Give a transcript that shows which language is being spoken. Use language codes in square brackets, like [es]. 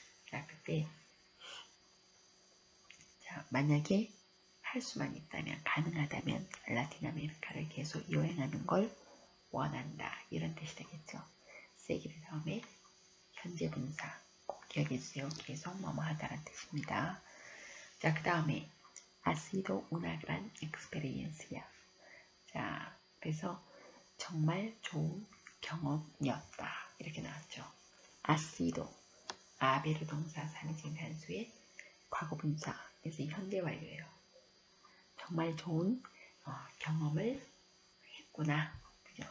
[ko] 자, 그때 자, 만약에 할 수만 있다면, 가능하다면 라틴 아메리카를 계속 여행하는 걸 원한다. 이런 뜻이 되겠죠. 세기를 다음에 현재 분사 꼭 기억해주세요. 계속 뭐뭐 하다라는 뜻입니다. [es] 자, 그 다음에 ha sido una gran experiencia. [ko] 자, 그래서 정말 좋은 경험이었다. 이렇게 나왔죠. [es] ha sido, [ko] 아베르 동사 상징 단수의 과거 분사, 그래서 현재 완료예요. 정말 좋은 경험을 했구나. 그죠?